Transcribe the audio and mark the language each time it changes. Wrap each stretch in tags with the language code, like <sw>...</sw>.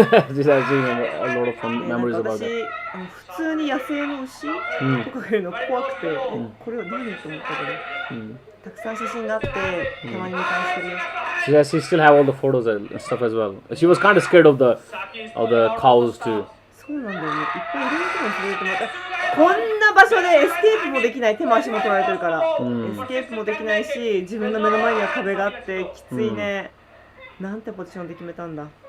<en>She's actually a lot of fun memories about that.</en> <ja>私普通に野生の牛とかがいるの怖くて、これは何と思ったけど、たくさん写真があってたまに見返してるよ。</ja> <en>She still have all the photos and stuff as well. She was kind of scared of the cows too.</en> <ja>そうなんだよね。いっぱいいろんなところに連れてもらった。こんな場所でエスケープもできない、手も足も取られてるから、エスケープもできないし、自分の目の前には壁があってきついね。なんてポジションで決めたんだ。</ja>